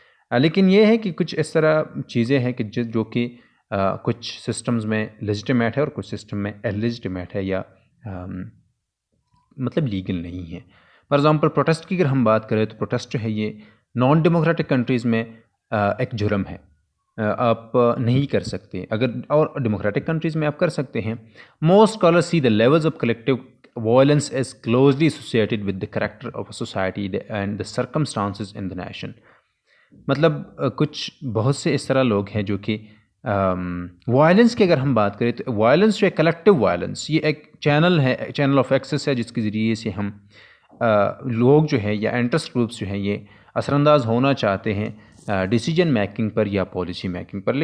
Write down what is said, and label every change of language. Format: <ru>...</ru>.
<ur>لیکن یہ ہے کہ کچھ اس طرح چیزیں ہیں کہ جو کہ کچھ سسٹمز میں لیجیٹیمیٹ ہے اور کچھ سسٹم میں اللیجیٹیمیٹ ہے یا مطلب لیگل نہیں ہے.</ur> <en>for example</en> <ur>پروٹیسٹ کی اگر ہم بات کریں تو پروٹیسٹ جو ہے یہ نان ڈیموکریٹک کنٹریز میں ایک جرم ہے، آپ نہیں کر سکتے، اگر اور ڈیموکریٹک کنٹریز میں آپ کر سکتے ہیں.</ur> <en>Most scholars see the levels of collective violence is closely associated with the character of a society and the circumstances in the nation.</en> <ur>مطلب کچھ بہت سے اس طرح لوگ ہیں جو کہ وائلنس کی اگر ہم بات کریں تو وائلنس جو ہے کلیکٹیو وائلنس، یہ ایک چینل ہے، چینل آف ایکسس ہے جس کے ذریعے سے ہم لوگ جو ہے یا انٹرسٹ گروپس جو ہیں یہ اثر انداز ہونا چاہتے ہیں ڈیسیجن میکنگ پر یا پالیسی میکنگ پر.</ur>